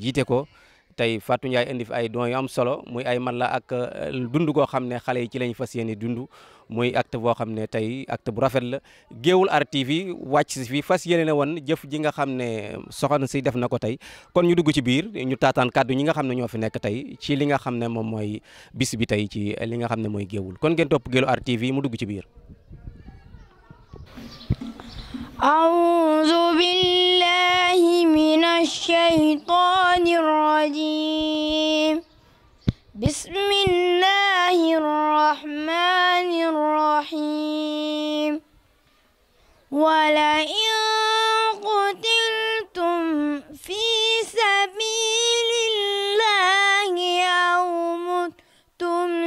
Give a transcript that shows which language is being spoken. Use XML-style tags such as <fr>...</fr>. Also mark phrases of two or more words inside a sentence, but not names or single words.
<wo>jiite ko tey Fatou Ndiaye indi fi ay dons yu am solo muy ay man la ak dund goo xam ne xale yi ci lañ fas yéene dund muy acte boo xam ne tey acte bu rafet la Géoul Art TV wàcc si fi fas yéene na woon jëf ji nga xam ne soxna si def na ko tey kon ñu dugg ci biir ñu taataan kàddu ñi nga xam ne ñoo fi nekk tey ci li nga xam ne moom mooy bis bi tey ci li nga xam ne mooy Géoul kon ngeen topp Géoul Art TV mu dugg ci biir.</wo> <ar>أعوذ بالله من الشيطان الرجيم بسم الله الرحمن الرحيم ولئن قتلتم في سبيل الله أو متم</ar>